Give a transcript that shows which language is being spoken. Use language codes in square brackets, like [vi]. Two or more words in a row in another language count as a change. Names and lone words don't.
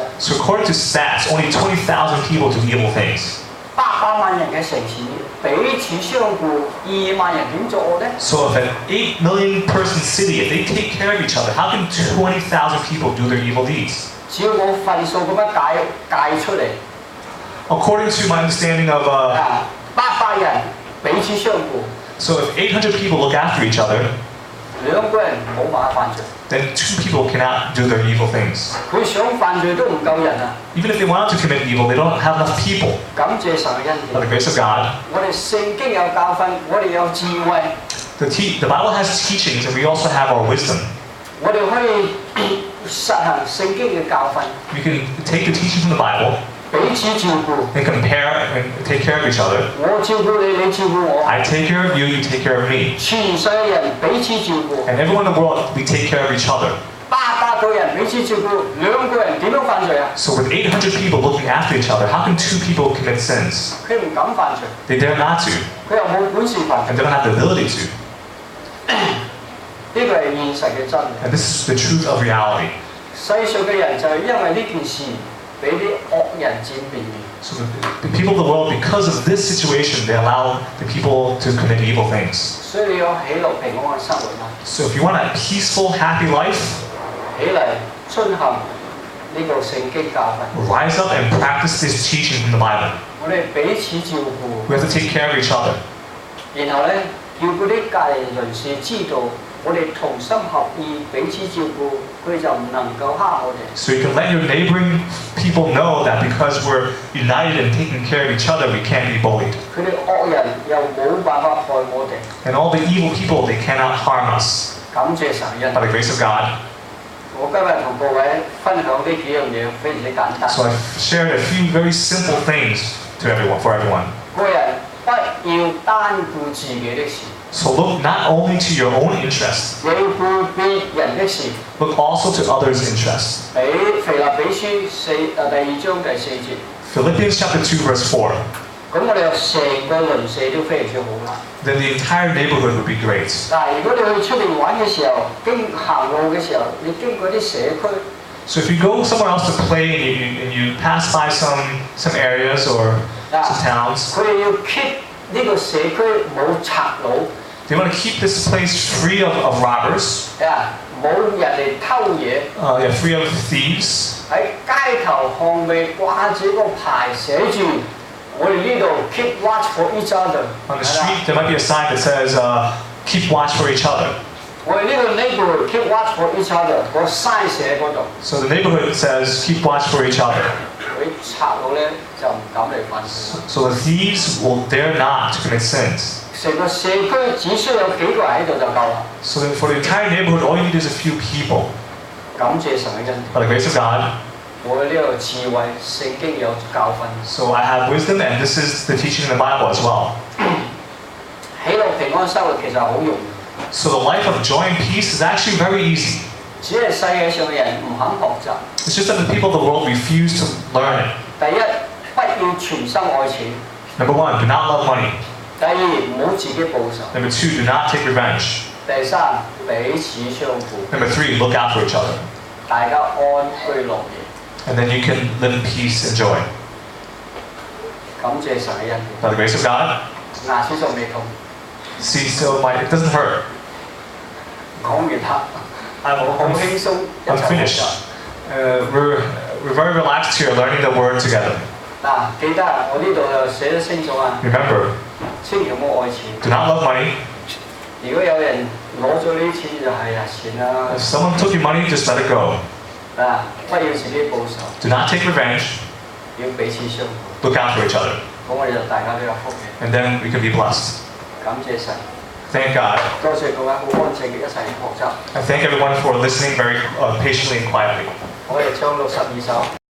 [en] So according to stats, only 20,000 people do evil things. [yue] 800 萬人嘅城市彼此相顧，2萬人點作惡呢？ [en] So if an 8 million person city, if they take care of each other, how can 20,000 people do their evil deeds? [yue] 只要我份數咁樣計出嚟， [en] According to my understanding of, [yue] 800 人彼此相顧， [en] so if 800 people look after each other, [yue] 2 個人冇辦法犯罪。 [en] then 2 people cannot do their evil things. [yue] 佢想犯罪都唔夠人啊！ [en] Even if they wanted to commit evil, they don't have enough people. [yue] 感謝神嘅恩 [en] By [yue] 典， [en] the grace of God, [yue] 我哋聖經有教訓，我哋有智慧， [en] the Bible has teachings, and we also have our wisdom. [yue] 我哋可以實行聖經嘅教訓， [en] We can take the teaching from the Bible [yue] 彼此照顧。 [en] and compare and take care of each other. [yue] 我照顧你，你照顧我， [en] I take care of you, you take care of me. [yue] 全世嘅人彼此照顧。 [en] And everyone in the world, we take care of each other. [yue] 800 個人彼此照顧，2個人點樣犯罪啊？ [en] So with 800 people looking after each other, how can 2 people commit sins? [yue] 佢唔敢犯罪， [en] They dare not to, [yue] 佢又冇本事犯 [en] and [yue] 罪。 [en] they don't have the ability to. [yue] 呢個係現實嘅真理。 [en] And this is the truth of reality. [yue] 世上嘅人就係因為呢件事俾啲惡人佔便宜。 [en] So the people of the world, because of this situation, they allow the people to commit evil things. [yue] 所以你有喜樂平安嘅生活嘛？ [en] So if you want a peaceful, happy life, [yue] 起嚟遵行呢個聖經教訓， [en] rise up and practice this teaching from the Bible. [yue] 我哋彼此照顧， [en] We have to take care of each other. [yue] 然後咧叫嗰啲隔離鄰士知道我哋同心合意彼此照顧，佢就唔能夠蝦我哋。 [en] So you can let your neighboring people know that because we're united and taking care of each other, we can't be bullied. [yue] 佢哋惡人又冇辦法害我哋。 [en] And all the evil people, they cannot harm us. [yue] 感謝神恩 [en] By the grace of God. [yue] 我今日同各位分享呢幾樣嘢非常之簡單。 [en] So I've shared a few very simple things to everyone, for everyone. [yue] 個人不要單顧自己的事， [en] So look not only to your own interests, [yue] 也要顧別人的事。 [en] look also to others' interests. [yue] 喺腓立比書第2章第4節， [en] Philippians chapter 2, verse 4. [yue] 咁我哋有成個鄰舍都非常之好啦。 [en] Then the entire neighborhood would be great. [yue] 但係如果你去出邊玩嘅時候，行路嘅時候，你經過啲社區， [en] So if you go somewhere else to play and you pass by some areas or some towns, [yue] 佢哋要 keep 呢個社區冇賊佬， [en] they want to keep this place free of robbers, [yue] 冇人嚟偷嘢。 [en] yeah, free of thieves. [yue] 喺街頭巷尾掛住個牌寫住我哋呢度 [en] keep watch for each other。 On the street, there might be a sign that says, keep watch for each other. [yue] 我哋呢個 [en] neighborhood keep watch for each other， [yue] 個 sign 寫喺嗰度。 [en] So the neighborhood says, keep watch for each other. [yue] 嗰啲賊佬咧就唔敢嚟犯事。 [en] So the thieves will dare not to commit sins. [yue] 成個社區只需要有幾個人喺度就夠啦。 [en] So then for the entire neighborhood, all you need is a few people. [yue] 感謝神嘅恩典， [en] By the grace of God. [yue] 我呢個智慧聖經有教訓。 [en] So I have wisdom, and this is the teaching in the Bible as well. [yue] 喜樂平安生活其實好容易， [en] So the life of joy and peace is actually very easy. [yue] 只係世界上嘅人唔肯學習。 [en] It's just that the people of the world refuse to learn it. [yue] 第一，不要全心愛錢； [en] Number 1, do not love money. [yue] 第二，唔好自己報仇； [en] Number 2, do not take revenge. [yue] 第三，彼此相顧， [en] Number 3, look out for each other. [yue] 大家安居樂業。 [en] And then you can live in peace and joy. [yue] 感謝神嘅恩典， [en] By the grace of God. [yue] 牙齒仲未痛， [en] See, so it doesn't hurt. [yue] 講完啦，好輕鬆一 [en] I'm [yue] 齊學 [en] finished. [yue] 習。 [en] We're very relaxed here learning the word together. [yue] 記得啊，我呢度又寫得清楚啊， [en] Remember, [yue] 千祈唔好愛錢， [en] do not love money, [yue] 如果有人攞咗呢啲錢就係算啦。 [en] If someone took your money, just let it go. [yue] 不要自己報仇， [en] Do not take revenge. [yue] 要彼此相扶。 [en] Look out for each other. [yue] 咁我哋就大家都有福嘅。 [en] And then we can be blessed. [yue] 感謝神， [en] Thank God. [yue] 多謝各位好安靜嘅一齊學習。 [en] I thank everyone for listening very patiently and quietly. [yue] 我哋唱62首。